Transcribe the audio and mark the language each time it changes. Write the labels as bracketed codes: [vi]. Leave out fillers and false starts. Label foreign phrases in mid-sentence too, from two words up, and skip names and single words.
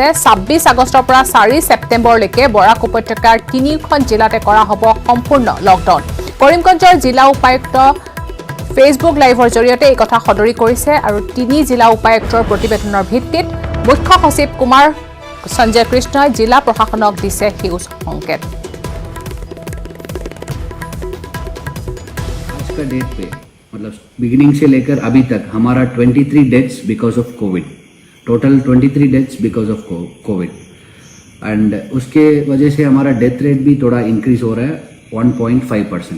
[as] 26 আগষ্টৰ পৰা 4 ছেপ্টেম্বৰলৈকে বৰাক উপত্যকাৰ 3খন জিলাতে কৰা হ'ব সম্পূৰ্ণ লকডাউন। কৰিমগঞ্জৰ জিলা উপায়ুক্ত ফেচবুক লাইভৰ জৰিয়তে এই কথা সদৰি কৰিছে আৰু 3 জিলা উপায়ুক্তৰ প্ৰতিবেদনৰ ভিত্তিত মুখ্য সচিব কুমাৰ সঞ্জয় কৃষ্ণই জিলা প্ৰশাসনক দিছে সেউজ সংকেত। [hi] डेट पे मतलब बिगिनिंग से लेकर अभी तक हमारा [en] 23 deaths because of Covid, total 23 deaths because of Covid and [hi] उसके वजह से हमारा [en] death rate [hi] भी थोड़ा इंक्रीज हो रहा है 1.5%।